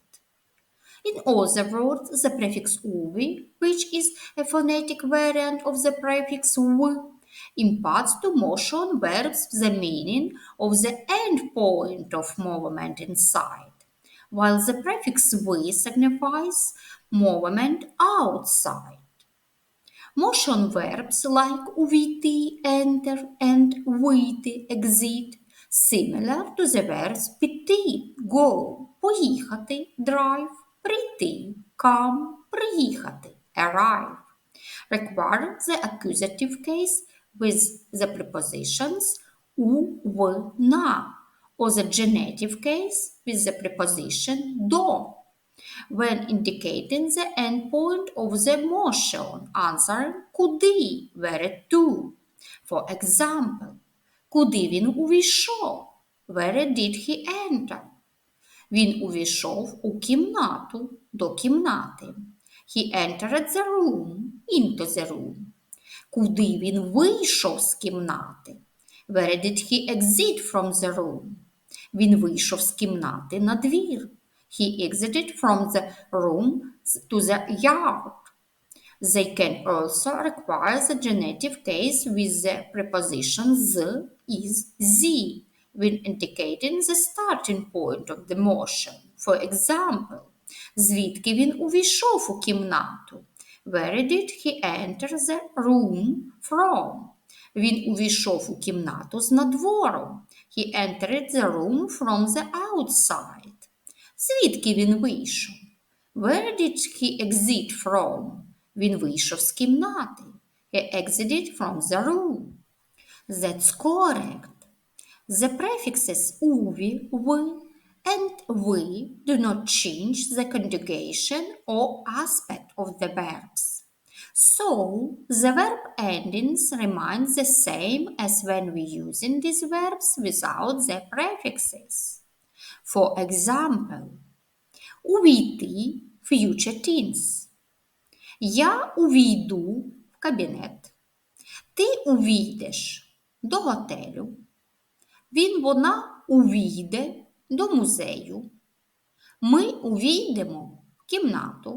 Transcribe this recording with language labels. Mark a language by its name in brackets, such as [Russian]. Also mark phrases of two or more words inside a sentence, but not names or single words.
[English] In other words, the prefix уві, which is a phonetic variant of the prefix в, imparts to motion verbs the meaning of the end point of movement inside, while the prefix ви signifies movement outside. Motion verbs like увійти, enter, and вийти, exit, similar to the verbs [Ukrainian] піти, go, поїхати, drive, прийти, come, приїхати, [English] arrive, require the accusative case with the prepositions [Ukrainian] у, в, на, [English] or the genitive case with the preposition до, when indicating the endpoint of the motion, answering куди, where to. For example, [Ukrainian] куди він увійшов? [English] Where did he enter? [Ukrainian] Він увійшов у кімнату, до кімнати. [English] He entered the room, into the room. [Ukrainian] Куди він вийшов з кімнати? [English] Where did he exit from the room? [Ukrainian] Він вийшов з кімнати на двір. [English] He exited from the room to the yard. They can also require the genitive case with the preposition з, is, зі, when indicating the starting point of the motion. For example, [Ukrainian] звідки він увійшов у кімнату? [English] Where did he enter the room from? [Ukrainian] Він увійшов у кімнату з надвору. [English] He entered the room from the outside. [Ukrainian] Звідки він вийшов? [English] Where did he exit from? [Ukrainian] Він вийшов з кімнати. [English] He exited from the room. That's correct. The prefixes [Ukrainian] уві, в, [English] and ви do not change the conjugation or aspect of the verbs. So, the verb endings remain the same as when we using these verbs without the prefixes. For example, увійти – future tense. [Ukrainian] Я увійду в кабінет. Ти увійдеш до готелю. Він/вона увійде до музею. Ми увійдемо в кімнату.